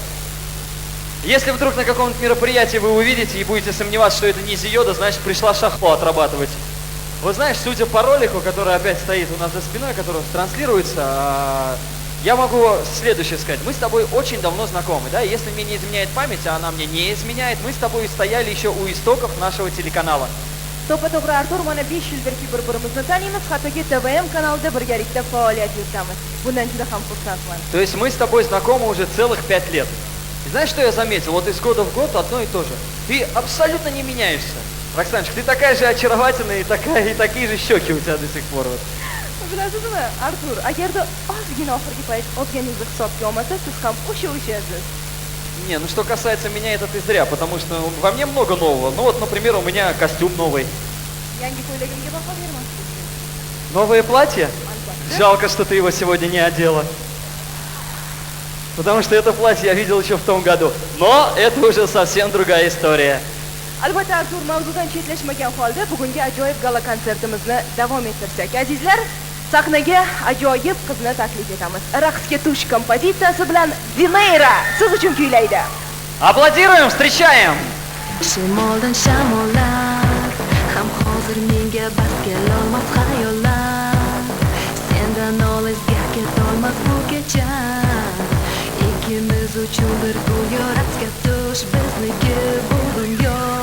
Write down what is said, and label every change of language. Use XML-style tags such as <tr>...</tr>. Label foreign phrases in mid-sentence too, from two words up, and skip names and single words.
<ru>Если вдруг на каком-то мероприятии вы увидите и будете сомневаться, что это не Зиёда, значит пришла Шахло отрабатывать. Вы знаешь, судя по ролику, который опять стоит у нас за спиной, который транслируется, я могу следующее сказать. Мы с тобой очень давно знакомы, да? Если мне не изменяет память, а она мне не изменяет, мы с тобой стояли еще у истоков нашего телеканала.</ru> <uz>To'g'ri Artur, mana 5 yildirki bir-birimizni taniymiz, hattoki TVM kanalida birgalikda faoliyat yuritamiz. Bundan juda ham xursandman.</uz> <ru>То есть мы с тобой знакомы уже целых 5 лет. И знаешь, что я заметил? Вот из года в год одно и то же. Ты абсолютно не меняешься. Роксаночка, ты такая же очаровательная и такие же щеки у тебя до сих пор. Вот.</ru> <uz>Bilasizmi, Artur, agarda ozgina oxirgi payt o'zganingizni hisobga olmasa, siz ham o'sha-o'shasiz.</uz> <ru>Не, ну что касается меня, это ты зря, потому что во мне много нового. Ну вот, например, у меня костюм новый.</ru> <uz>Yangi ko'ylagimga baho bermaslik.</uz> <ru>Новое платье? Жалко, что ты его сегодня не одела. Потому что это платье я видел еще в том году. Но это уже совсем другая история.</ru> <uz>Albatta, Artur, mavzudan chetlashmagan holda bugungi ajoyib gala konsertimizni davom ettirsak, azizlar, sahnaga ajoyib qizni taklif etamiz. Raqsga tush kompozitsiyasi bilan Dinayra siz uchun kuylaydi.</uz> <ru>Аплодируем, встречаем!</ru> <uz>Shimoldan shamollar ham hozir menga bas kelolmas xayollar. Sendan olisga ketolmas bu kecha. Ikkimiz uchun bir go'yo raqsga tush bizniki bu dunyo.</uz>